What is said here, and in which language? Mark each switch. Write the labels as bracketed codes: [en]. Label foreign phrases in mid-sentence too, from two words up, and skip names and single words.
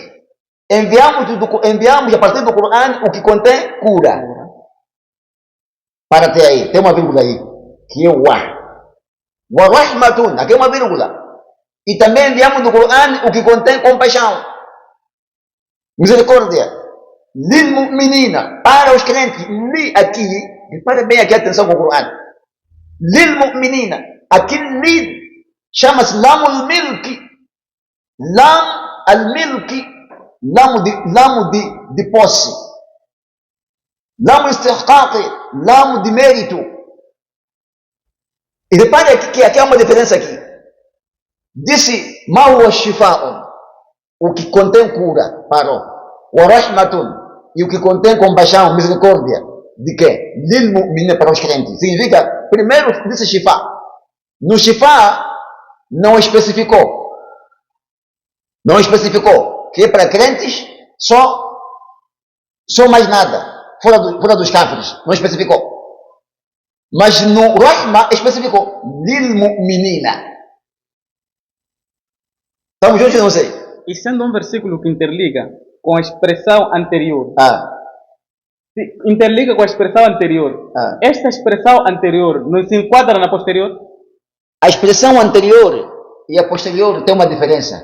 [pt] Enviamos a partir do Corão o que contém cura. Para até aí, tem uma vírgula aí. que é [ar] ورحمة, [pt] aqui é uma vírgula. E também enviamos no Coran o que contém compaixão, misericórdia. [ar] للمؤمنين, [pt] para os crentes. Li aqui, repare bem aqui, atenção com o Coran. [ar] للمؤمنين, [pt] aqui li chama-se [ar] لام الملك. لام الملك, [pt] lam de posse. [ar] لام الاستحقاق, [pt] lam de mérito. E repare aqui, que há uma diferença aqui. [ar] Disse ما هو شفاء, [pt] o que contém cura, parou. [ar] ورحمة, [pt] e o que contém compaixão, misericórdia. De quê? [ar] للمؤمنين, [pt] para os crentes. Significa, primeiro disse shifa. No shifa não especificou. Não especificou que é para crentes só mais nada. Fora dos cáfiros. Não especificou. Mas no rahma especificou. [ar] للمؤمنين. [pt] Estamos juntos, não sei. E sendo um versículo que interliga com a expressão anterior, interliga com a expressão anterior, esta expressão anterior não se enquadra na posterior? A expressão anterior e a posterior tem uma diferença.